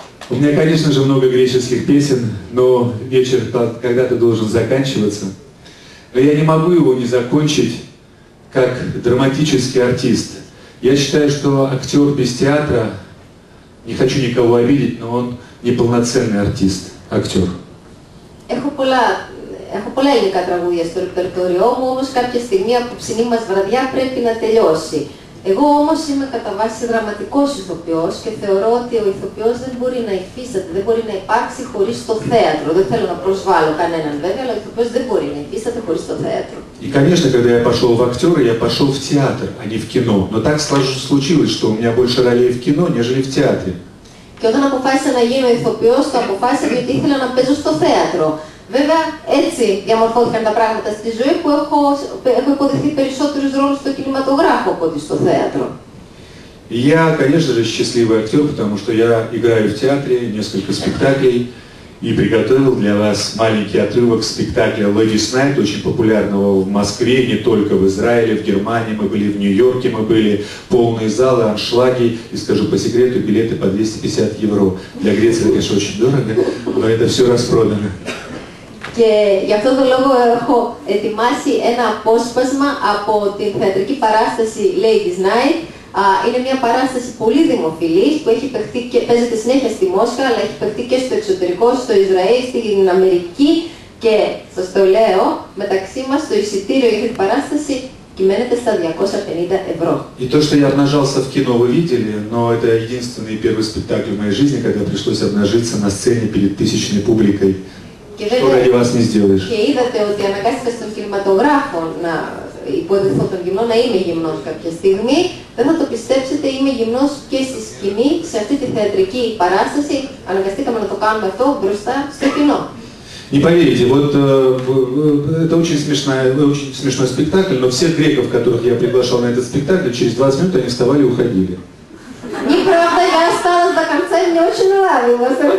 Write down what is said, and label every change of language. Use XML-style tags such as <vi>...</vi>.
<ru>У меня, конечно же, много греческих песен, но вечер когда-то должен заканчиваться. Но я не могу его не закончить как драматический артист. Я считаю, что актер без театра, не хочу никого обидеть, но он неполноценный артист, актер.</ru> <el>Έχω πολλά ελληνικά τραγούδια στο ρεπερτόριό μου, όμως κάποια στιγμή από ψηνή μας βραδιά πρέπει να τελειώσει. Εγώ όμως είμαι κατά βάση δραματικός ηθοποιός και θεωρώ ότι ο ηθοποιός δεν μπορεί να υφίσταται, δεν μπορεί να υπάρξει хωρίς το θέατρο. Δεν θέλω να προσβάλλω κανέναν βέβαια, αλλά ο ηθοποιός δεν μπορεί να υφίσταται χωρίς το θέατρο.</el> <ru>И, конечно, когда я пошел в актеры, я пошел в театр, а не в кино. Но так случилось, что у меня больше ролей в кино, нежели в театре.</ru> <el>Και όταν αποφάσισα να γίνω ηθοποιός, το αποφάσισα γιατί ήθελα να пαίζω στο θέατρο. Βέβαια, έτσι διαμορφώθηκαν τα πράγματα στη ζωή που έχω υποδεχθεί περισσότερους ρόλους στο κινηματογράφο από ότι στο θέατρο.</el> <ru>Я, конечно же, счастливый актер, потому что я играю в театре несколько спектаклей и приготовил для вас маленький отрывок спектакля Ladies Night, очень популярного в Москве, не только в Израиле, в Германии, мы были в Нью-Йорке, мы были полные залы, аншлаги, и скажу по секрету, билеты по 250 евро. Для Греции это, конечно, очень дорого, но это все распродано.</ru> <el>Και γι' αυτόν τον λόγο έχω ετοιμάσει ένα απόσπασμα από την θεατρική παράσταση Ladies Night. Είναι μια παράσταση πολύ δημοφιλής που έχει παιχτεί και παίζεται συνέχεια στη Μόσχα, αλλά έχει παιχτεί και στο εξωτερικό, στο Ισραήλ, στην Αμερική και σας το λέω, μεταξύ μας το εισιτήριο για την παράσταση κυμαίνεται στα 250 ευρώ.</el> <ru>И то, что я обнажался в кино, вы видели, но это единственный первый спектакль в моей жизни, когда пришлось обнажиться на сцене перед тысячной публикой. Что ради вас не сделаешь?</ru> <el>Και είδατε ότι αναγκάστηκα στον κινηματογράφο να υποδεχθώ τον γυμνό, να είμαι γυμνός κάποια στιγμή. Δεν θα το πιστέψετε, είμαι γυμνός και στη σκηνή, σε αυτή τη θεατρική παράσταση. Αναγκαστήκαμε να το κάνουμε αυτό μπροστά στο κοινό.</el> <ru>Не поверите, вот это очень смешной спектакль, но всех греков, которых я приглашал на этот спектакль, через 20 минут они вставали и уходили. Неправда, я осталась до конца, и мне очень нравилось.</ru>